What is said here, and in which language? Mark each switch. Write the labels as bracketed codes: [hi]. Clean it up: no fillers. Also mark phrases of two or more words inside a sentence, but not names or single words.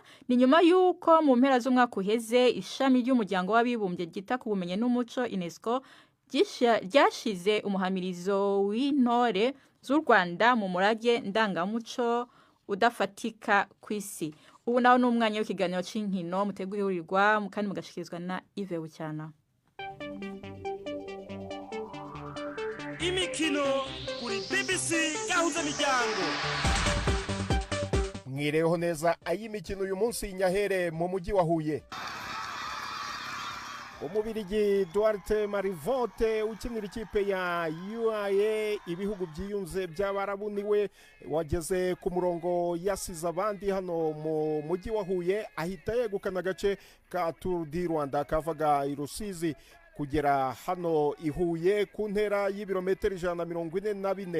[rn] Ni nyuma yuko mu mpera z'umwaka uheze ishami ry'umuryango w'abibumbye gita ku bumenye n'umuco UNESCO ryashize umuhamirizo w'intore z'u Rwanda mu murage ndangamuco udafatika kw'isi. Ubu naho n'umwanya w'ikiganiro c'inkino mutegurirwa kandi mugashikirizwa na Yves Bucyana. Imikino kuri BBC gahuza miryango. Mwireho neza ay'imikino uyu munsi Nyahere mu mujyi wa Huye. Umubirigi Duarte Marivote ukinira ikipe ya UAE ibihugu byiyunze by'abarabuniwe wageze ku murongo yasize abandi hano mu mujyi wa Huye, ahita yegukana agace ka Tour du Rwanda kavaga i Rusizi kugera hano ihuye ku ntera y'ibirometero 144.